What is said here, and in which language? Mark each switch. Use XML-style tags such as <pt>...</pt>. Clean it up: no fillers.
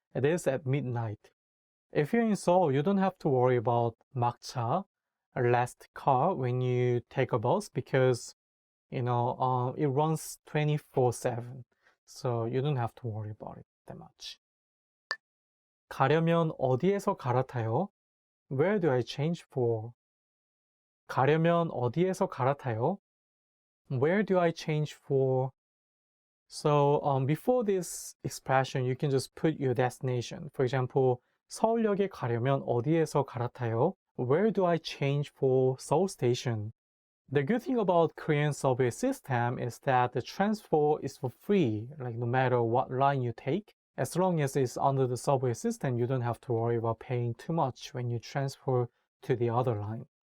<en>It is at midnight. If you're in Seoul, you don't have to worry about 막차, last car, when you take a bus because it runs 24/7. So you don't have to worry about it that much.</en> <ko>가려면 어디에서 갈아타요?</ko> <en>Where do I change for?</en> <ko>가려면 어디에서 갈아타요?</ko> <en>Where do I change for? So before this expression, you can just put your destination. For example,</en> <ko>서울역에 가려면 어디에서 갈아타요?</ko> <en>Where do I change for Seoul Station? The good thing about Korean subway system is that the transfer is for free, like no matter what line you take. As long as it's under the subway system, you don't have to worry about paying too much when you transfer to the other line.</en>